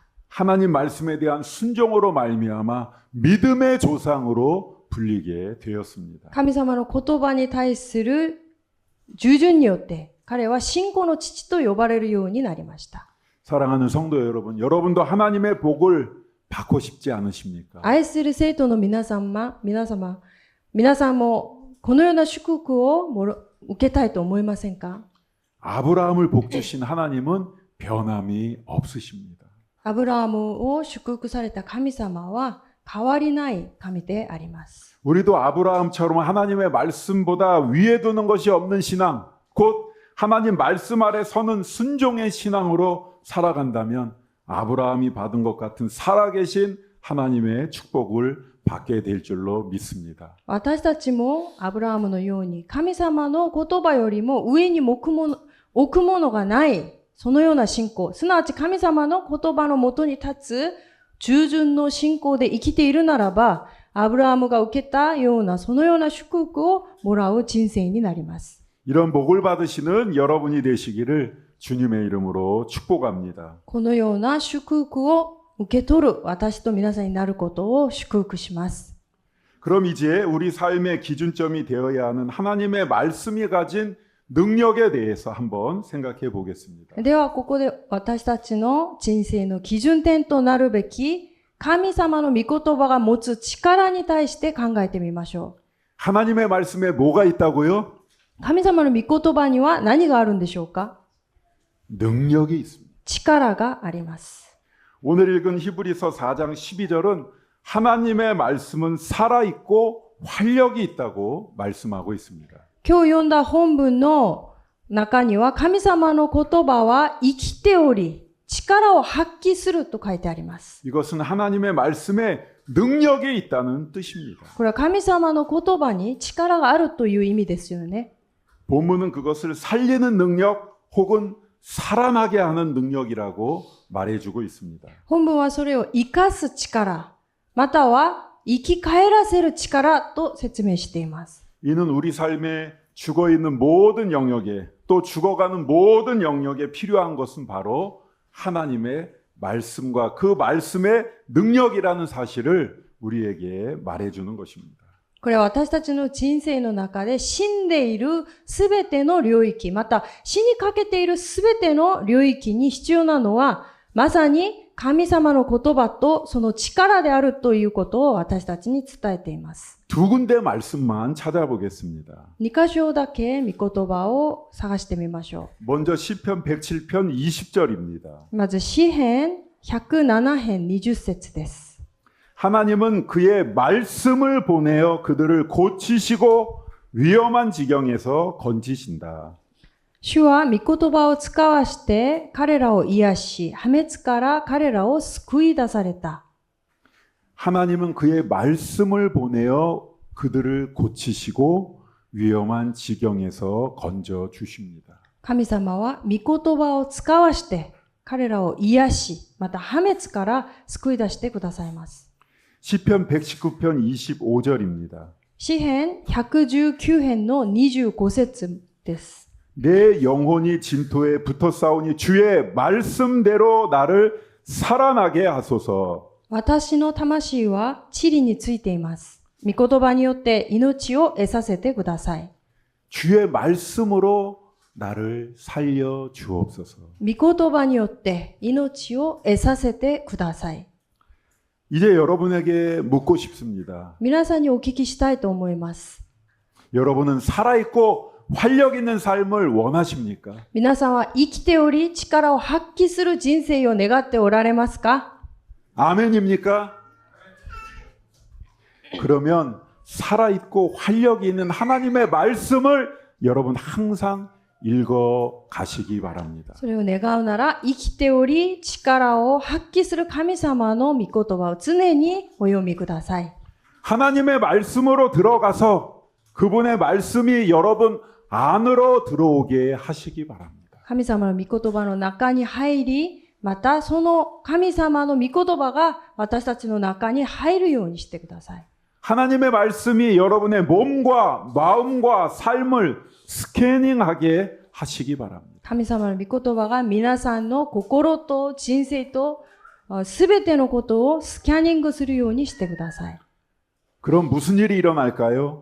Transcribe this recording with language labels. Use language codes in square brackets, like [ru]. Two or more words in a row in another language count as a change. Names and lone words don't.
[ko] 하나님 말씀에 대한 순종으로 말미암아 믿음의 조상으로 불리게 되었습니다. [ja] 神様の言葉に対する従順によって、彼は信仰の父と呼ばれるようになりました。 [ko] 사랑하는 성도 여러분, 여러분도 하나님의 복을 받고 싶지 않으십니까? [ja] 愛する生徒の皆さんもこのような祝福を受けたいと思いませんか？ [ko] 아브라함을 복 주신 하나님은 변함이 없으십니다. [ja] アブラハムを祝福された神様は変わりない神であります。 [ko] 우리도 아브라함처럼 하나님의 말씀보다 위에 두는 것이 없는 신앙, 곧 하나님 말씀 아래 서는 순종의 신앙으로 살아간다면 아브라함이 받은 것 같은 살아계신 하나님의 축복을 받게 될 줄로 믿습니다. [ja] 私たちもアブラハムのように神様の言葉よりも上に置くものがないそのような信仰、すなわち神様の言葉のもとに立つ従順の信仰で生きているならば、アブラハムが受けたようなそのような祝福をもらう人生になります。 [ko] 이런 복을 받으시는 여러분이 되시기를 주님의 이름으로 축복합니다. [ja] このような祝福を受け取る私と皆さんになることを祝福します。 [ko] 그럼 이제 우리 삶의 기준점이 되어야 하는 하나님의 말씀이 가진 능력에 대해서 한번 생각해 보겠습니다. [ja] ではここで私たちの人生の基準点となるべき神様の御言葉が持つ力に対して考えてみましょう。 [ko] 하나님의 말씀에 뭐가 있다고요? [ja] 神様の御言葉には何があるんでしょうか？ [ko] 능력이 있습니다. [ja] 力があります。 [ko] 오늘 읽은 히브리서 4장 12절은 하나님의 말씀은 살아있고 활력이 있다고 말씀하고 있습니다. [ja] 今日読んだ本文の中には神様の言葉は生きており力を発揮すると書いてあります。 [ko] 이것은 하나님의 말씀에 능력이 있다는 뜻입니다. [ja] これは神様の言葉に力があるという意味ですよね。 [ko] 본문은 그것을 살리는 능력 혹은 살아나게 하는 능력이라고 말해주고 있습니다. [ja] 本文はそれを生かす力、または生き返らせる力と説明しています。 [ko] 이는 우리 삶에 죽어있는 모든 영역에 또 죽어가는 모든 영역에 필요한 것은 바로 하나님의 말씀과 그 말씀의 능력이라는 사실을 우리에게 말해주는 것입니다. [ja] これは私たちの人生の中で死んでいるすべての領域、また死にかけているすべての領域に必要なのは、まさに神様の言葉とその力であるということを私たちに伝えています。 [ko] 두 군데 말씀만 찾아보겠습니다. [ja] 2 箇所だけ御言葉を探してみましょ [ko] 먼저 시편 107편 20절입니다. [ja] う。まず詩編107編20節です。 [ko] 하나님은 그의 말씀을 보내어 그들을 고치시고 위험한 지경에서 건지신다. [ja] 主は御言葉を使わして彼らを癒し、破滅から彼らを救い出された。 [ko] 하나님은 그의 말씀을 보내어 그들을 고치시고 위험한 지경에서 건져 주십니다. [ja] 神様は御言葉を使わして彼らを癒し、また破滅から救い出してくださいます。 [ko] 시편 119편 25절입니다. [ja] 詩編119編の25節です。 [ko] 내 영혼이 진토에 붙어 싸우니 주의 말씀대로 나를 살아나게 하소서. [ja] 私の魂は塵についています。御言葉によって命を得させてください。 [ko] 주의 말씀으로 나를 살려 주옵소서. [ja] 御言葉によって命を得させてください。 [ko] 이제 여러분에게 묻고 싶습니다. [ja] 皆さんにお聞きしたいと思います。 [ko] 여러분은 살아있고 활력 있는 삶을 원하십니까? [ja] 皆さんは生きており力を発揮する人生を願っておられますか？ [ko] 아멘입니까? 그러면 살아있고 활력이 있는 하나님의 말씀을 여러분 항상 읽어 가시기 바랍니다. [ja] それを願うなら、生きており力を発揮する神様の御言葉を常にお読みください。 [ko] 하나님의 말씀으로 들어가서 그분의 말씀이 여러분 안으로 들어오게 하시기 바랍니다. [ja] 神様の御言葉の中に入り、またその神様の御言葉が私たちの中に入るようにしてください。 [ko] 하나님의 말씀이 여러분의 몸과 마음과 삶을 스캐닝하게 하시기 바랍니다. [ja] 神様の御言葉が皆さんの心と人生とすべてのことをスキャニングするようにしてください。 [ko] 그럼 무슨 일이 일어날까요?